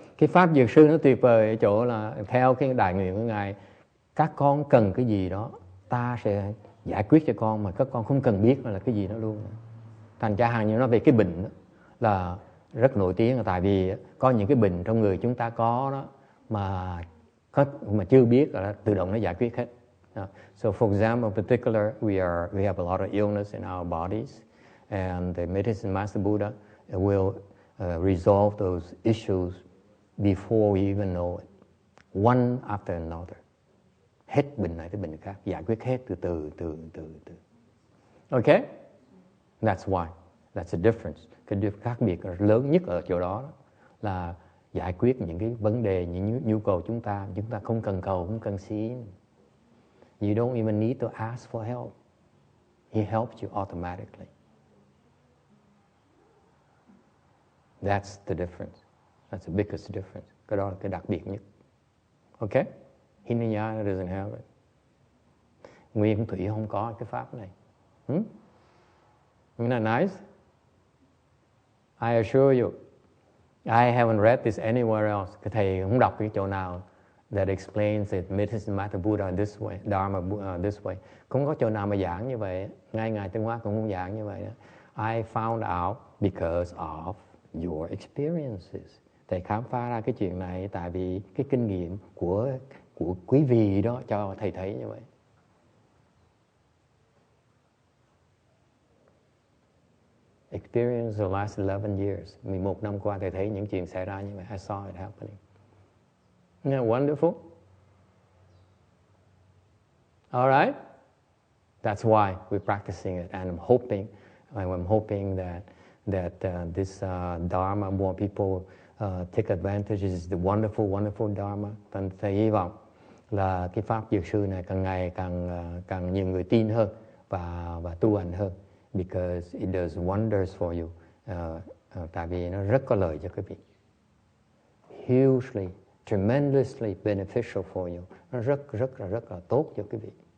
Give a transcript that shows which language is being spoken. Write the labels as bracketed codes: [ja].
[vi] Cái Pháp Dược Sư nó tuyệt vời ở chỗ là theo cái đại nguyện của Ngài, các con cần cái gì đó ta sẽ giải quyết cho con, mà các con không cần biết là cái gì đó luôn. Thành ra hàng như nói về cái bệnh đó, là rất nổi tiếng, là tại vì có những cái bệnh trong người chúng ta có đó mà chưa biết là tự động nó giải quyết hết. [en] So for example, in particular, we have a lot of illness in our bodies, and the Medicine Master Buddha will resolve those issues before we even know it, one after another. [vi] Hết bệnh này tới bệnh khác, giải quyết hết từ từ. [en] Okay? That's why. That's the difference. [vi] Cái khác biệt lớn nhất ở chỗ đó là giải quyết những cái vấn đề, những nhu cầu chúng ta không cần cầu, không cần xin. [en] You don't even need to ask for help. He helps you automatically. That's the difference. That's the biggest difference. [vi] Cái đó là cái đặc biệt nhất. [en] Okay? Hinayana doesn't have it. [vi] Nguyên Thủy không có cái pháp này. [en] Isn't that nice? I assure you, I haven't read this anywhere else. [vi] Cái thầy không đọc cái chỗ nào [en] that explains it, Medicine Master Buddha this way, Dharma this way. [vi] Không có chỗ nào mà giảng như vậy. Ngay Ngài Tân Hoa cũng không giảng như vậy. [en] I found out because of your experiences. [vi] Thầy khám phá ra cái chuyện này tại vì cái kinh nghiệm của quý vị đó cho thầy thấy như vậy. [en] experienced the last 11 years. [vi] 11 năm qua thầy thấy những chuyện xảy ra như vậy. [en] I saw it happening. Isn't that wonderful? All right? That's why we're practicing it, and I'm hoping that this Dharma, more people take advantage. It's the wonderful Dharma. [vi] Thầy hy vọng là cái pháp dược sư này càng ngày càng nhiều người tin hơn và tu hành hơn, [en] because it does wonders for you. [vi] Tại vì nó rất có lợi cho quý vị. [en] Hugely, tremendously beneficial for you. [vi] Nó rất là tốt cho quý vị.